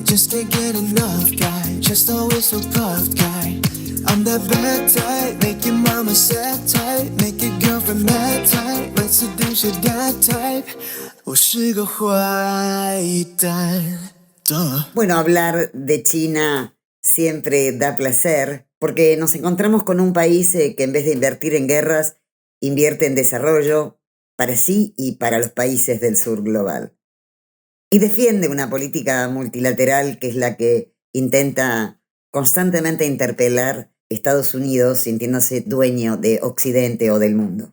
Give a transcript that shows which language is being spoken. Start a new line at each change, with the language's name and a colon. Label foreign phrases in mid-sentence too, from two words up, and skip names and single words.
English: Just can't get enough guy, just always so puffed guy. I'm that bad type, make your mama sad type, make your girlfriend mad type, might seduce your dad type.
Chinese: 我是个坏蛋。
Spanish: Bueno, hablar de China siempre da placer porque nos encontramos con un país que en vez de invertir en guerras, invierte en desarrollo para sí y para los países del sur global. Y defiende una política multilateral que es la que intenta constantemente interpelar Estados Unidos sintiéndose dueño de Occidente o del mundo.